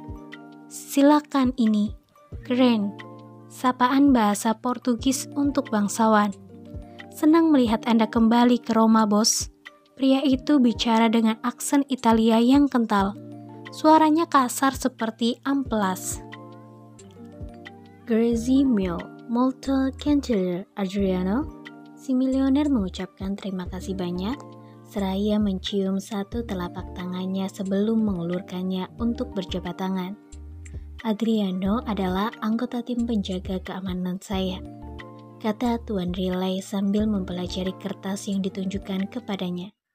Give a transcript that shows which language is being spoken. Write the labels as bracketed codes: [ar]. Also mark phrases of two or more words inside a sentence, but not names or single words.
[id] Silakan ini, Grand, sapaan bahasa Portugis untuk bangsawan. Senang melihat Anda kembali ke Roma, bos. Pria itu bicara dengan aksen Italia yang kental. Suaranya kasar seperti amplas. [it] Grazie mille, molto gentile Adriano. [id] Si milioner mengucapkan terima kasih banyak, seraya mencium satu telapak tangannya sebelum mengulurkannya untuk berjabat tangan. Adriano adalah anggota tim penjaga keamanan saya, kata Tuan Riley sambil mempelajari kertas yang ditunjukkan kepadanya.